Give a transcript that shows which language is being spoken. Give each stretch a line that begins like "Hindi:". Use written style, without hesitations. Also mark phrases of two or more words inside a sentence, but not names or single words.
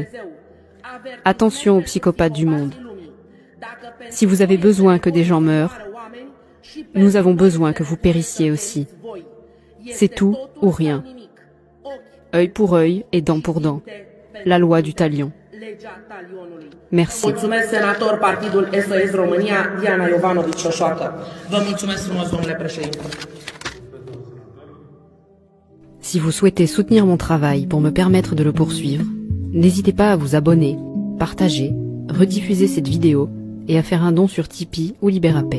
French: Attention aux psychopathes du monde. Si vous avez besoin que des gens meurent, nous avons besoin que vous périssiez aussi. C'est tout ou rien. Œil pour œil et dent pour dent. La loi du talion. Merci.
Romanian: Mulțumesc, senator, Partidul SOS România, Diana Iovanovici Șoșoacă. Vă mulțumesc frumos, domnule președinte.
French: Si vous souhaitez soutenir mon travail pour me permettre de le poursuivre, n'hésitez pas à vous abonner, partager, rediffuser cette vidéo et à faire un don sur Tipeee ou Libérapay.